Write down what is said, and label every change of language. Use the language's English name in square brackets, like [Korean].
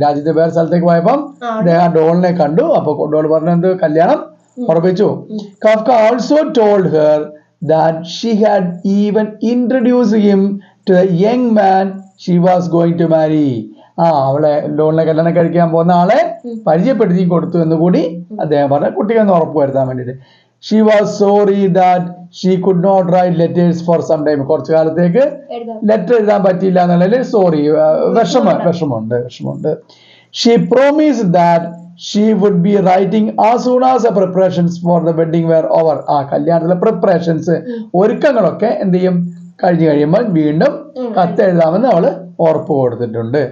[Malayalam] രാജ്യത്തെ വേറെ സ്ഥലത്തേക്ക് പോയപ്പം അദ്ദേഹം ഡോളിനെ കണ്ടു. അപ്പൊ ഡോൾ പറഞ്ഞു എന്ത്? കല്യാണം ഉറപ്പിച്ചു. [English] Kafka also told her that she had even introduced him to the young man she was going to marry. [Malayalam] അവളെ ഡോളിനെ കല്യാണം കഴിക്കാൻ പോകുന്ന ആളെ പരിചയപ്പെടുത്തി കൊടുത്തു എന്ന് കൂടി അദ്ദേഹം പറഞ്ഞു, കുട്ടിക്ക് ഒന്ന് ഉറപ്പ് വരുത്താൻ വേണ്ടിട്ട്. [English] She was sorry that she could not write letters for some time. [Malayalam] കുറച്ചു കാലത്തേക്ക് ലെറ്റർ എഴുതാൻ പറ്റിയില്ല എന്നുള്ളതിൽ സോറി, വിഷമമുണ്ട്. [English] She promised that she would be writing as soon as the preparations for the wedding were over. [Malayalam] കല്യാണത്തിലെ preparations, ഒരുക്കങ്ങളൊക്കെ എന്ത് ചെയ്യും? കഴിഞ്ഞു കഴിയുമ്പോൾ വീണ്ടും കത്ത് എഴുതാമെന്ന് അവള് ഉറപ്പ് കൊടുത്തിട്ടുണ്ട്.